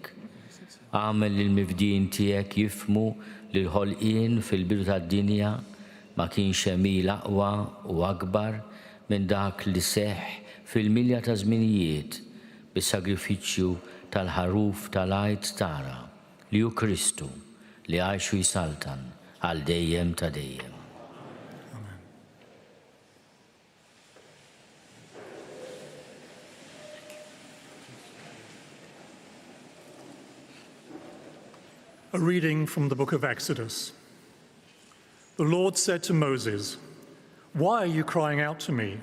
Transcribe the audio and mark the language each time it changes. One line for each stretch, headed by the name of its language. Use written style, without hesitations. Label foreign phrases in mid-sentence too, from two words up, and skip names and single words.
Maltese: Għamel li l-mifdin tiegħek jifmu li l-ħolqien fil-bidu tad-dinja ma kienx emil aqwa u akbar minn dak li seħħ fil-milja ta' żminijiet bis-sagrifiċċju tal-ħaruf tal-għajt tara li hu Kristu li għajxu jisaltan għal dejjem ta' dejjem.
English: A reading from the book of Exodus. The Lord said to Moses, "Why are you crying out to me?